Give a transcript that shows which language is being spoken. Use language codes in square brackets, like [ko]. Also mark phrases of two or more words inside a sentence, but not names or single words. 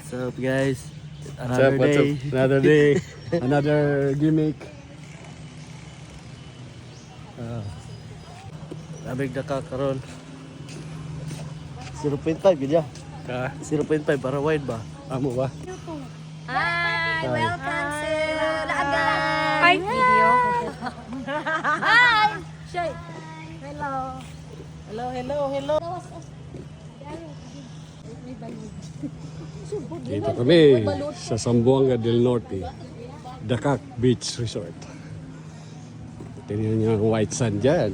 [en] up guys? What's Another up, what's day. up? Another day, another gimmick. [hil] Labig na ka karon. 0.5 gid ya. Ka, 0.5 para wide ba? amo ba? [en] Hi, welcome to Lagan. Hi, video. Hi. Shay. Hello. Hello. [tl] Dito kami sa Zamboanga del Norte, Dacac Beach Resort. Tingnan nyo ang white sand dyan.